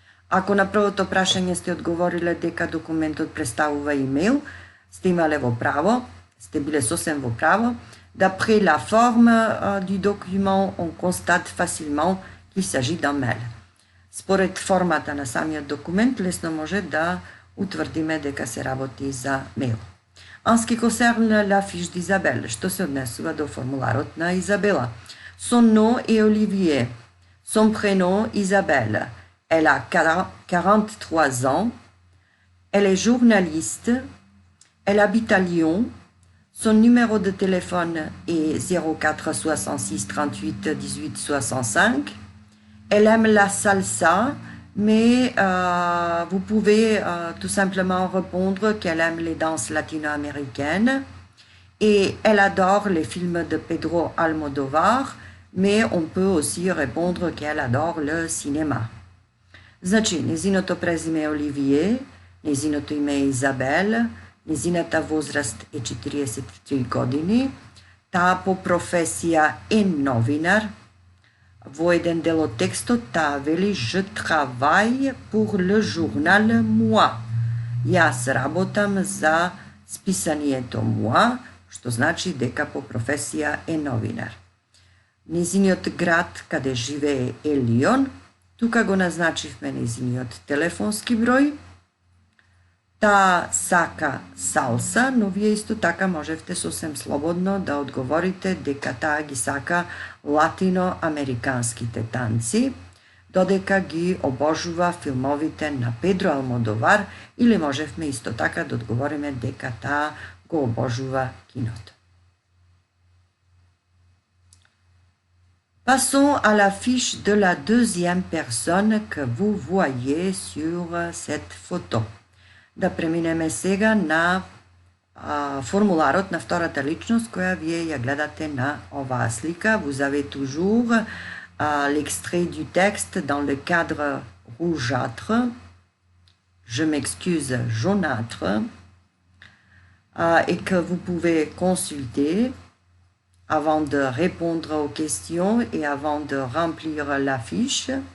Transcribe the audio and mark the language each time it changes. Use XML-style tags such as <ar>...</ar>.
<mk>Ако на првото прашање сте одговориле дека документот представува имейл, сте имале во право, сте биле сосем во право.</mk> <fr>D'après la forme du document, on constate facilement qu'il s'agit d'un mail.</fr> <mk>Според формата на самиот документ, лесно може да утврдиме дека се работи за мейл.</mk> <fr>En ce qui concerne la fiche d'Isabelle,</fr> <mk>што се однесува до формуларот на Изабела.</mk> <fr>Son nom est Olivier. Son prénom, Isabelle. Elle a 43 ans. Elle est journaliste. Elle habite à Lyon. Son numéro de téléphone est 04 66 38 18 65. Elle aime la salsa, mais vous pouvez tout simplement répondre qu'elle aime les danses latino-américaines. Et elle adore les films de Pedro Almodovar, mais on peut aussi répondre qu'elle adore le cinéma.</fr> <mk>Значи, незиното презиме е Оливие, незиното име е Изабел, незината возраст е 43 години, таа по професија е новинар. Во еден дел од текстот таа вели</mk> <fr>Je travaille pour le journal Moi.</fr> <mk>Јас работам за списанието Moi, што значи дека по професија е новинар. Незиниот град каде живее е Лион. Тука го назначивме нејзиниот телефонски број. Таа сака салса, но вие исто така можевте сосем слободно да одговорите дека таа ги сака латиноамериканските танци, додека ги обожува филмовите на Педро Алмодовар, или можевме исто така да одговориме дека таа го обожува киното.</mk> <fr>Passons à la fiche de la deuxième personne que vous voyez sur cette photo.</fr> <mk>Да преминеме сега на формуларот на втората личност, која вие ја гледате на оваа слика.</mk> <fr>Vous avez toujours l'extrait du texte dans le cadre rougeâtre. Je m'excuse, jaunâtre. Et que vous pouvez consulter avant de répondre aux questions et avant de remplir la fiche.</fr>